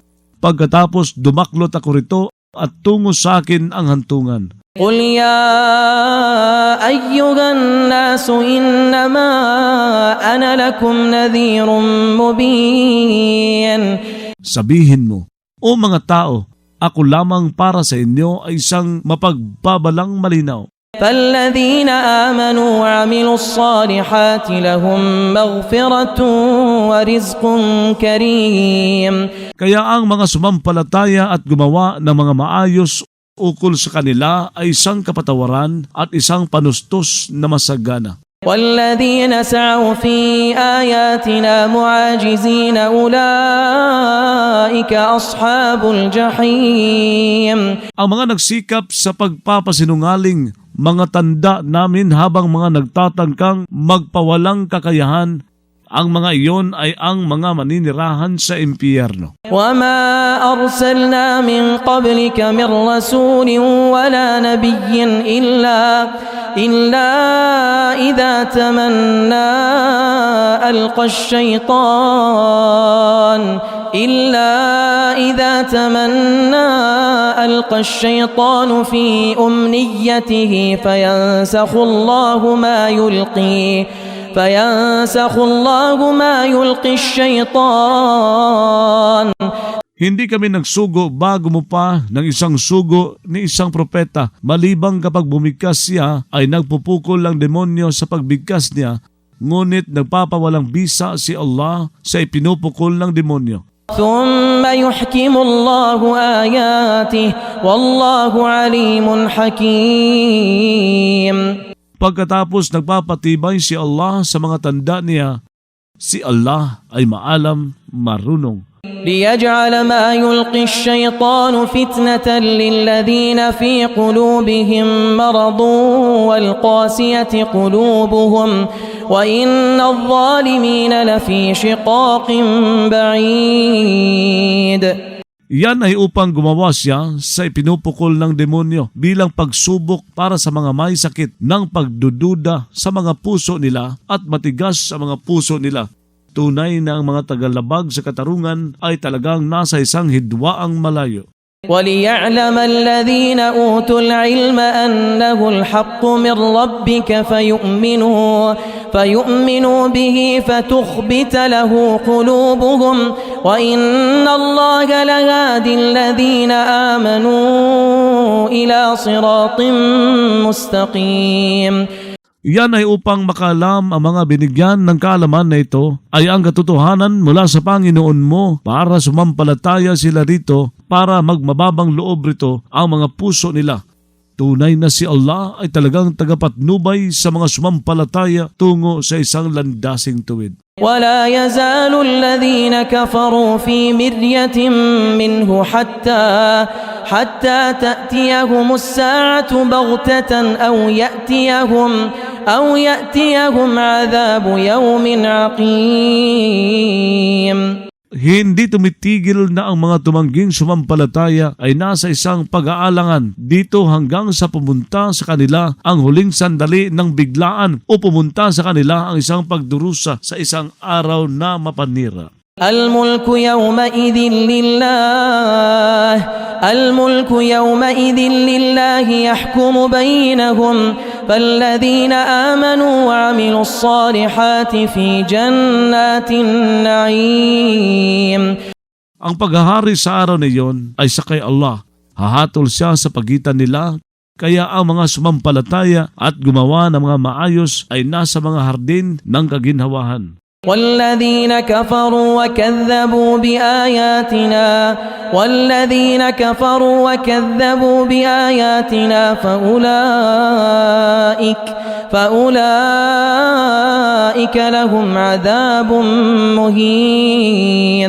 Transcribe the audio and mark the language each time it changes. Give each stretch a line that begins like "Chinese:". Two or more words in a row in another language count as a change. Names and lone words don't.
Filipino: Pagkatapos dumaklot ako rito at tungo sa akin ang hantungan.
Arabic: قل يا أيها الناس إنما أنا لكم نذير مبين.
Filipino: Sabihin mo, o mga tao, ako lamang para sa inyo ay isang mapagbabalang malinaw.
Arabic: فالذين آمنوا وعملوا الصالحات لهم مغفرة ورزق كريم.
Filipino: Kaya ang mga sumampalataya at gumawa ng mga maayos ukol sa kanila ay isang kapatawaran at isang panustos na masagana.
Arabic: والذين سعوا في آياتنا معاجزين أولئك أصحاب الجحيم.
Filipino: Ang mga nagsikap sa pagpapasinungaling, mga tanda namin habang mga nagtatangkang magpawalang kakayahan, ang mga iyon ay ang mga maninirahan sa impyerno.
Arabic: وما أرسلنا من قبلك من رسول ولا نبي إلا إذا تمنى ألقى الشيطان في أمنيته فينسخ الله ما يلقي الشيطان.
Filipino: Hindi kami nagsugo bago mo pa ng isang sugo ni isang propeta, malibang kapag bumigkas siya ay nagpupukol ang demonyo sa pagbigkas niya, ngunit nagpapawalang bisa si Allah sa ipinupukol ng demonyo.
Arabic: ثم يحكم الله آياته والله عليم حكيم.
Filipino: Pagkatapos nagpapatibay si Allah sa mga tanda niya, si Allah ay maalam, marunong.
Arabic: ليجعل ما يلقي الشيطان فتنة للذين في قلوبهم مرض والقاسية قلوبهم وإن الظالمين لفي شقاق بعيد.
Filipino: Yan ay upang gumawa siya sa ipinupukol ng demonyo bilang pagsubok para sa mga may sakit ng pagdududa sa mga puso nila at matigas sa mga puso nila. Tunay na ang mga tagalabag sa katarungan ay talagang nasa isang hidwaang malayo.
Arabic: وَلِيَعْلَمَ الَّذِينَ أُوتُوا الْعِلْمَ أَنَّهُ الْحَقُّ مِنْ رَبِّكَ فَيُؤْمِنُوا بِهِ فَتُخْبِتَ لَهُ قُلُوبُهُمْ وَإِنَّ اللَّهَ لَهَادِي الَّذِينَ آمَنُوا إِلَى صِرَاطٍ مُسْتَقِيمٍ.
Filipino: Yan ay upang makalam ang mga binigyan ng kaalaman na ito ay ang katotohanan mula sa Panginoon mo para sumampalataya sila rito para magmababang loob rito ang mga puso nila. Tunay na si Allah ay talagang tagapatnubay sa mga sumampalataya tungo sa isang landasing tuwid.
Arabic: ولا يزال الذين كفروا في مرية منه حتى تأتيهم الساعة بغتة أو يأتيهم عذاب يوم عقيم.
Filipino: Hindi tumitigil na ang mga tumangging sumampalataya ay nasa isang pag-aalangan dito hanggang sa pumunta sa kanila ang huling sandali ng biglaan o pumunta sa kanila ang isang pagdurusa sa isang araw na mapanira.
Arabic: الملك يومئذ لله يحكم بينهم فالذين آمنوا وعملوا الصالحات في جنات النعيم.
Filipino: Ang paghahari sa araw na iyon ay sa kay Allah. Hahatol siya sa pagitan nila. Kaya ang mga sumampalataya at gumawa ng mga maayos ay nasa mga hardin ng kaginhawahan.
Arabic: والذين كفروا وكذبوا بآياتنا فأولئك لهم عذاب مهين.